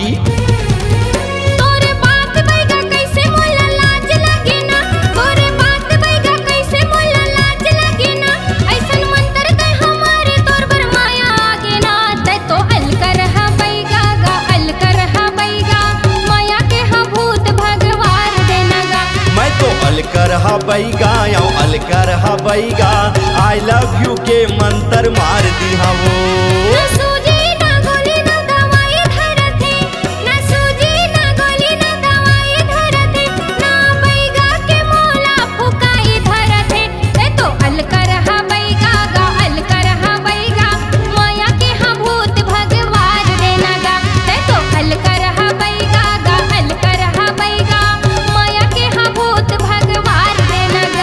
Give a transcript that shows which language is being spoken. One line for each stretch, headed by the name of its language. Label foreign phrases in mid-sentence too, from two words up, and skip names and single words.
Chhattisgarhi: तोरे बात बैगा कैसे मोला लाज लगे ना, तोरे बात बैगा कैसे मोला लाज लगे ना, ऐसन मंतर दे हमारे तोर बर माया आगे ना, ते तो अलकर हा बैगा गा, अलकर हा बैगा, माया के हा भूत भगवान देना गा। मैं तो अलकर हा बैगा या अलकर हा बैगा,
English: I love you
Chhattisgarhi: के मंत्र मार दिया वो। ना सूजी ना गोली ना दवाई धरथे, ना सूजी ना गोली ना दवाई धरथे, ना बैगा के मोला फुकाई धरथे, ते तो अलकर हा बैगा गा, अलकर हा बैगा, माया के हा भूत भगवान देना गा, ते तो अलकर हा बैगा गा, अलकर हा बैगा, माया के हा भूत भगवान देना गा।